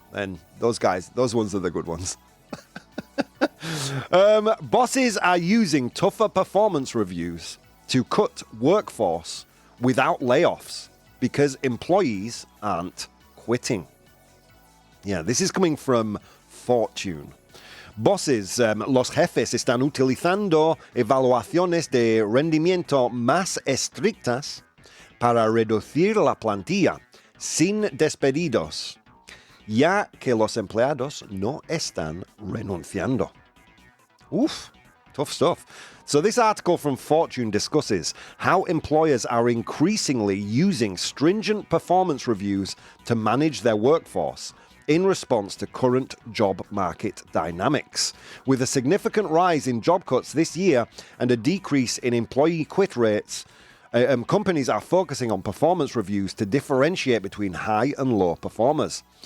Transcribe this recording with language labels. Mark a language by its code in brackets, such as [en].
[en] Then those ones are the good ones. Bosses are using tougher performance reviews to cut workforce without layoffs because employees aren't quitting. Yeah, this is coming from Fortune. [es] Bosses, los jefes están utilizando evaluaciones de rendimiento más estrictas para reducir la plantilla sin despedidos, ya que los empleados no están renunciando. [en] Oof, tough stuff. So this article from Fortune discusses how employers are increasingly using stringent performance reviews to manage their workforce in response to current job market dynamics. With a significant rise in job cuts this year and a decrease in employee quit rates, companies are focusing on performance reviews to differentiate between high and low performers.